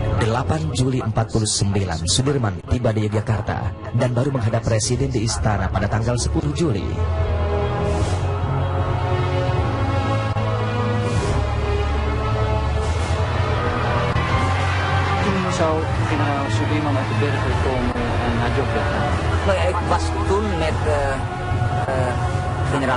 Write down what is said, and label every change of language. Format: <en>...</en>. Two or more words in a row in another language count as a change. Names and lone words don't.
<id>8 Juli 49, Sudirman tiba di Yogyakarta dan baru menghadap Presiden di istana pada tanggal 10 Juli.</id> <nl>Toen zou generaal Sudirman uit de bergen komen naar Yogyakarta. Nou ja, ik was toen met generaal Soeharto.</nl>